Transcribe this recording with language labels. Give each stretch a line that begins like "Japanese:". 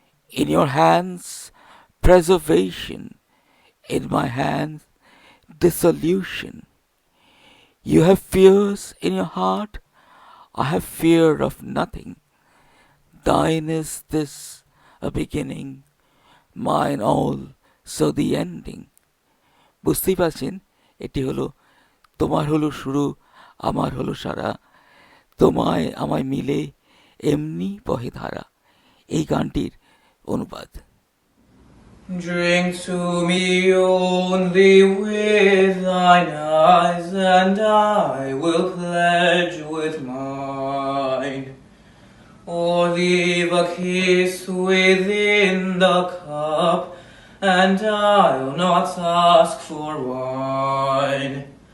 English: In your hands preservation, in my hands dissolution. You have fears in your heart, I have fear of nothing. Thine is this a beginning, mine also the ending.
Bangla: বুঝতেই পারছেন, এটি হলো তোমার হলো শুরু, আমার হলো সারা, তোমায় আমায় মিলে এমনি বহে ধারা। এই গানটির অনুবাদ।
English: Drink to me only with thine eyes, and I will pledge with mine. Or leave a kiss within the cup, and I'll not ask for wine.